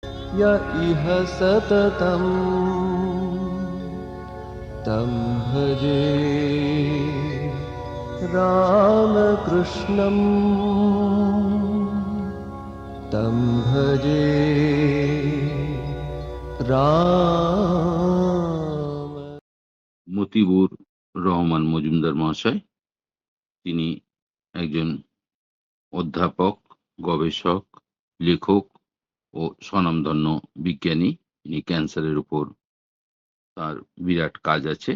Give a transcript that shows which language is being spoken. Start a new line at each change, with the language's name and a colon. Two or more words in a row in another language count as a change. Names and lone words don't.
Sanskrit: य इह सततं तं भजे रामकृष्णं तं भजे राम।
Bangla: মতিবুর রহমান মজুমদার মহাশয়, তিনি একজন অধ্যাপক, গবেষক, লেখক ও স্বনামধন্য বিজ্ঞানী। তিনি ক্যান্সারের উপর তার বিরাট কাজ আছে।